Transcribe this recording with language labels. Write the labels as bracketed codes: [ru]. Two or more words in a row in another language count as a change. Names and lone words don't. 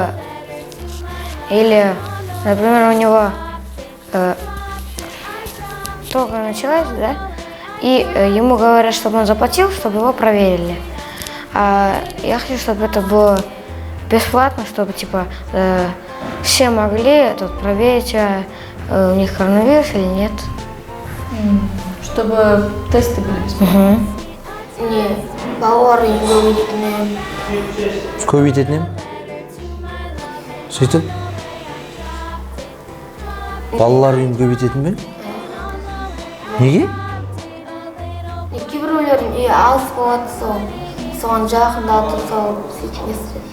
[ru] Или, например, у него только началась, да, и ему говорят, чтобы он заплатил, чтобы его проверили. А я хочу, чтобы это было бесплатно, чтобы все могли проверить у них коронавирус или нет. Чтобы тесты были бесплатные. [kk] Не, балалар үйінде өйтетінен. Көбейтетін ем? Сөйтіп? Балалар үйін көбейтетін бе? Неге? Кейбіреулердің үйі алыс болады, соған жақындатып салып сөйтіп естіреді.